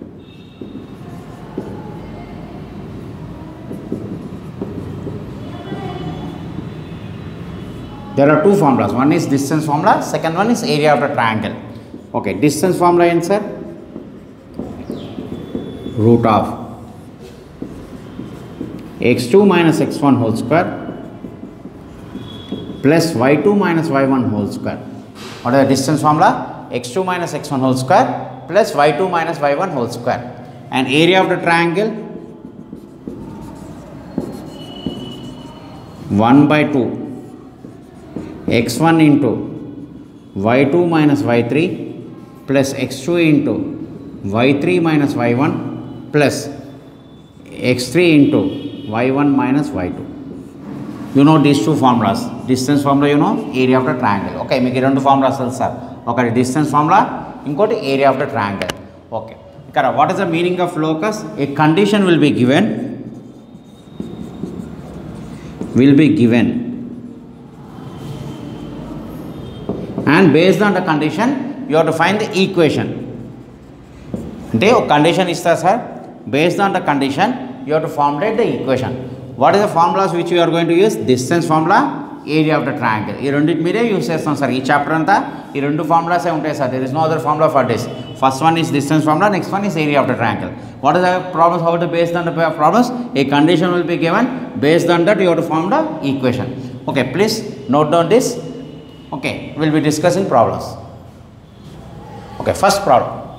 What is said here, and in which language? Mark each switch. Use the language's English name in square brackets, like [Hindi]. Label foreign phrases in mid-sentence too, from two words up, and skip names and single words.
[English] There are two formulas. One is distance formula, second one is area of the triangle. Okay, distance formula answer root of x2 minus x1 whole square plus y2 minus y1 whole square. What is the distance formula? x2 minus x1 whole square plus y2 minus y1 whole square. And area of the triangle 1 by 2 x1 into y2 minus y3 plus x2 into y3 minus y1 plus x3 into y1 minus y2. You know these two formulas. Distance formula you know, area of the triangle. [Telugu] ఓకే, మీకు రెండు ఫార్ములాస్ తెలుసా. [English] Okay, distance formula, inkoti area of the triangle. Okay, ikkada what is the meaning of locus? A condition will be given. And based on the condition, you have to find the equation. [Telugu] అంటే ఒక కండిషన్ ఇస్తార్ సార్. [English] Based on the condition, you have to formulate the equation. What is the formulas which you are going to use? Distance formula, area of the triangle. [Telugu] ఈ రెండిటి మీరే యూజ్ చేస్తాం సార్. ఈ చాప్టర్ అంతా ఈ రెండు ఫార్ములాస్ ఏ ఉంటాయి సార్. [English] There is no other formula for this. First one is distance formula, next one is area of the triangle. What is the problems? How to based on the problems? A condition will be given. Based on that, you have to form the equation. Okay, please note down this. Okay, we will be discussing problems. Okay, first problem.